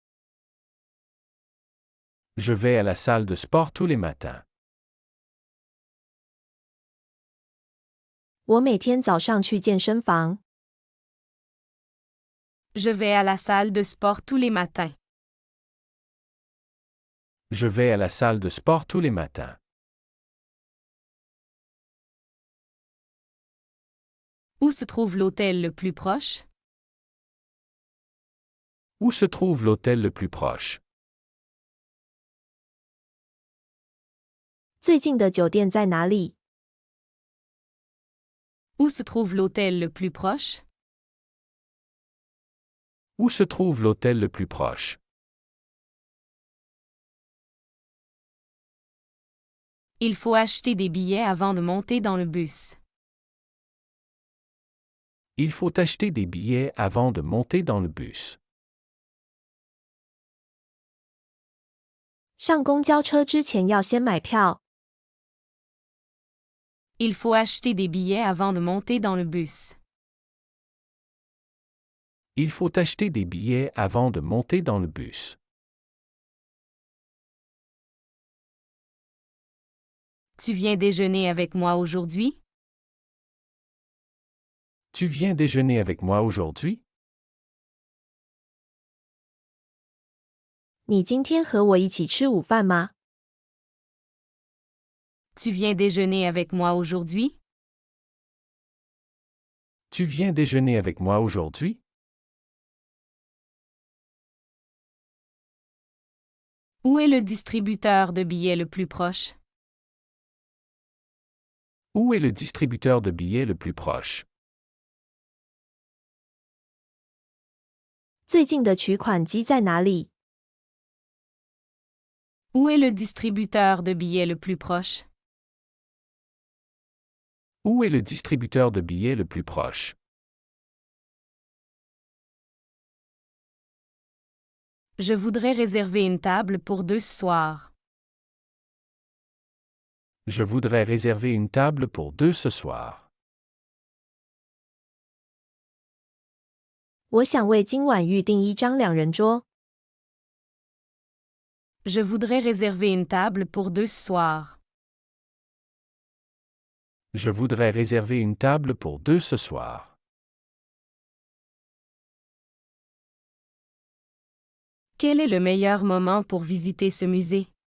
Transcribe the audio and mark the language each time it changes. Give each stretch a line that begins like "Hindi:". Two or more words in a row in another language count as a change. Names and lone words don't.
French: Je vais à la salle de sport tous les matins.
Chinese: 我每天早上去健身房。
French: Je vais à la salle de sport tous les matins. Je vais à la salle de sport tous les matins. Où se trouve l'hôtel le plus proche? Où se trouve l'hôtel le plus proche?
Chinese: 最近的酒店在哪里？
French: Où se trouve l'hôtel le plus proche? Où se trouve l'hôtel le plus proche? Il faut acheter des billets avant de monter dans le bus. Il faut acheter des billets avant de monter dans le bus.
Chinese: 上公交车之前要先买票。
French: Il faut acheter des billets avant de monter dans le bus. Il faut acheter des billets avant de monter dans le bus. Tu viens déjeuner avec moi aujourd'hui? Tu viens déjeuner avec moi aujourd'hui?
Chinese: 你今天和我一起吃午饭吗？
French: Tu viens déjeuner avec moi aujourd'hui? Tu viens déjeuner avec moi aujourd'hui? Où est le distributeur de billets le plus proche? Où est le distributeur de billets le plus proche?
Chinese: 最近的取款机在哪里？
French: Où est le distributeur de billets le plus proche? Où est le distributeur de billets le plus proche? Je voudrais réserver une table pour 2 ce soir. Je voudrais réserver une table pour 2 ce soir.
Chinese: 我想为今晚预订一张两人桌。
French: Je voudrais réserver une table pour 2 ce soir. Je voudrais réserver une table pour 2 ce soir. Quel est le meilleur moment pour visiter ce musée?